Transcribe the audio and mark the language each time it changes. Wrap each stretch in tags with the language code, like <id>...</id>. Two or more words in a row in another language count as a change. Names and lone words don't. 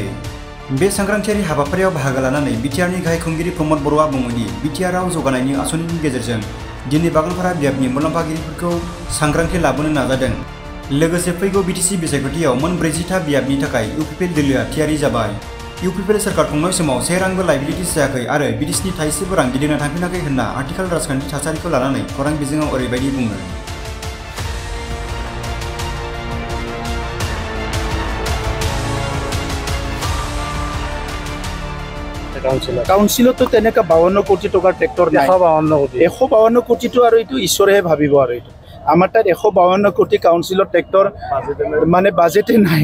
<brx>बे सांग्रांथियारि हाबाफारियाव बाहागो लानानै बिटिआरनि गाहाय खुंगिरि प्रमोद बर'आ बुङोदि बिटिआरआव जौगानायनि आसनिनि गेजेरजों दिनै बागानपारा बियाबनि मुलाम्फागिरिफोरखौ सांग्रांथि लाबोनो नाजादों। लोगोसे फैगौ बिटिसि बिसायख'थियाव मोन 40 था बियाबनि थाखाय इउपिपिएल दोलोआ थियारि जाबाय। इउपिपिएल सरकार खुंनाय समाव से रांबो लायबिलिटि जायाखै आरो बिदेशनि थाइसेबो रां गिदिंना थांफिनाखै होनना आथिखाल राजखान्थि थासारिखौ लानानै खौरां बिजोङाव ओरैबायदि बुङो।</brx> <as>কাউন্সিলতো তেনেকা 52 কোটি টকাৰ ট্ৰেক্টৰ নাই। 152 কোটিটো আৰু এইটো ঈশ্বৰেহে ভাবিব। আৰু এইটো আমাৰ তাত 152 কোটি কাউন্সিলৰ ট্ৰেক্টৰ মানে বাজেটে নাই।</as>